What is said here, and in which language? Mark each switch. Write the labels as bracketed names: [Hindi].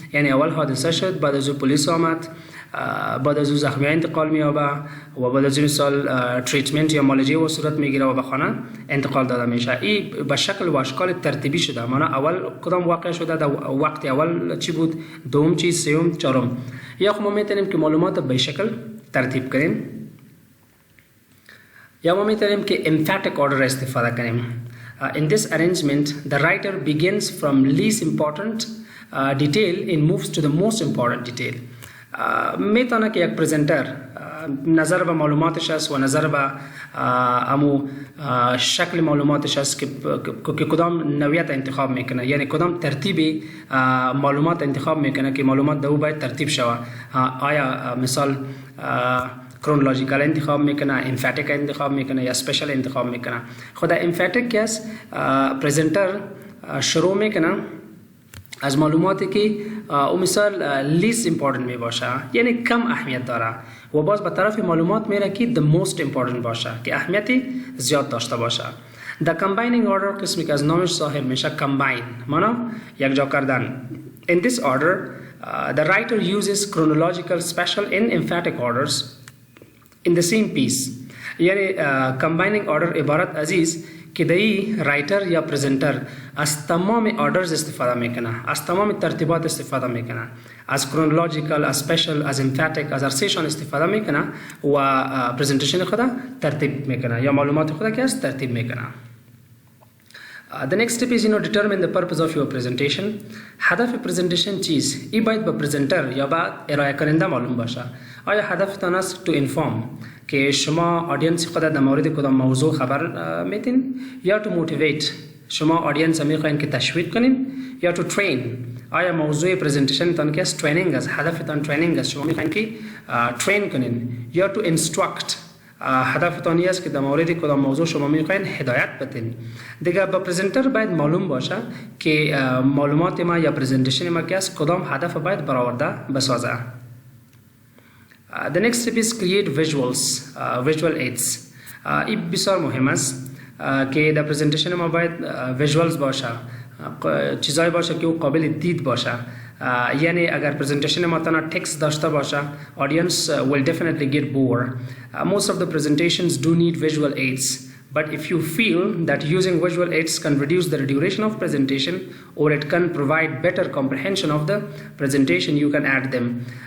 [Persian] یعنی اول حادثه شد، بعد از پلیس آمد، بعد از زخمی انتقال می‌یابه و بعد از مثال تریتمنت یا معالجه و صورت میگیره و به خانه انتقال داده میشه. این به شکل و اشکال ترتیبی شده. معنا اول کدام واقع شده، در وقت اول چی بود، دوم چی، سوم، چهارم. یا خب ما میتونیم که معلومات به شکل ترتیب کنیم یا ما میتونیم که [English] emphatic order [Persian] استفاده کنیم. [English] In this arrangement, the writer begins from least important detail and moves to the most important detail. [Persian] میتونه که یک پرزنتر نظر به معلوماتش است و نظر به امو شکل معلوماتش است که کدام نوعیت انتخاب میکنه، یعنی کدام ترتیب معلومات انتخاب میکنه که معلومات دو باید ترتیب شود. آیا مثال کرونولوژیکال انتخاب میکنه، امفاتیک انتخاب میکنه یا اسپیشل انتخاب میکنه. خود امفاتیک که است پرزنتر شروع میکنه از معلوماتی که او مثال لیست امپورتنت می باشه، یعنی کم اهمیت داره و باز به طرف معلومات میره که [English] the most important [Persian] باشه که اهمیتی زیاد داشته باشه. [English] The combining order [Persian] قسمی که از نامش صاحب میشه combine، مانا یک جا کردن. [English] In this order the writer uses chronological, special and emphatic orders in the same piece. [Persian] یعنی [English] combining order [Persian] عبارت عزیز که دایی رایتر یا پرزنتر از تمام آردرز استفاده میکنه، از تمام ترتیبات استفاده میکنه، از کرونولوژیکال، از اسپیشل، از امفاتیک، از ارسیشن استفاده میکنه و پرزنتیشن خود ترتیب میکنه یا معلومات خود که است ترتیب میکنه. [English] The next step is determine the purpose of your presentation. [Persian] هدف پرزنتیشن چیست؟ این باید به پرزنتر یا به ارائه کننده معلوم باشه. آیا هدفتان است [English] to inform [Persian] که شما آدینس خود در مورد کدام موضوع خبر میتین، یا [English] to motivate [Persian] شما آدینس میخواین که تشویق کنین، یا [English] to train [Persian] آیا موضوع پرزنتیشن تان که است ترینینگ است، هدفتان ترینینگ است، شما میخواین که ترین کنین، یا [English] to instruct [Persian] هدفتان است که در مورد کدام موضوع شما میخواین هدایت بدین. دیگه با پرزنتر باید معلوم باشه که معلومات ما یا پرزنتیشن ما که است کدام هدف باید برآورده بسازه. [English] The next step is create visuals, visual aids. [Persian] این بسیار مهم است که در پرزنتیشن ما باید visuals باشه، چیزایی باشه که او قابل دید باشه. یعنی اگر پرزنتیشن ما تنها تکست داشته باشه [English] audience will definitely get bored. Most of the presentations do need visual aids. But if you feel that using visual aids can reduce the duration of presentation or it can provide better comprehension of the presentation, you can add them.